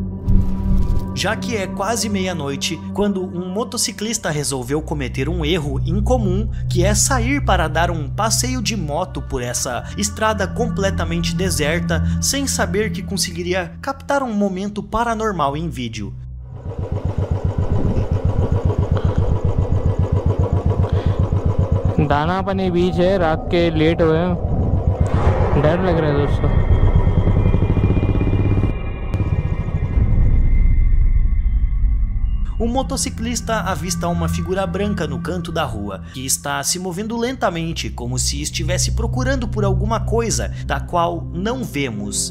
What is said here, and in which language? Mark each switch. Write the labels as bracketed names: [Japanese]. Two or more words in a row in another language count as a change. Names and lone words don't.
[Portuguese] Já que é quase meia-noite, quando um motociclista resolveu cometer um erro incomum, que é sair para dar um passeio de moto por essa estrada completamente deserta, sem saber que conseguiria captar um momento paranormal em vídeo. [Hindi] दाना पानी बीच है, रात के लेट हुए हैं, डर लग रहा है दोस्तों। [Portuguese] Um motociclista avista uma figura branca no canto da rua, que está se movendo lentamente, como se estivesse procurando por alguma coisa da qual não vemos.